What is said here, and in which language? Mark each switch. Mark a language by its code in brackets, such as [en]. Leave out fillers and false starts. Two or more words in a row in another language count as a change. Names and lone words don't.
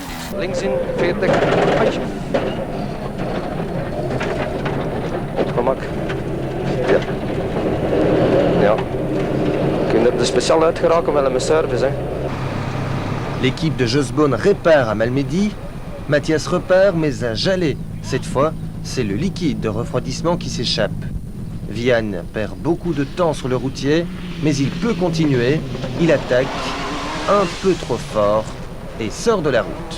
[nl] Links in, 40. Ai. Gemak. Ja. Ja. Kun je er speciaal uit geraken met een service, hè. [fr] L'équipe de Josbon répare à Malmedy. Mathias repart, mais à Jalais. Cette fois, c'est le liquide de refroidissement qui s'échappe. Vian perd beaucoup de temps sur le routier, mais il peut continuer. Il attaque un peu trop fort et sort de la route.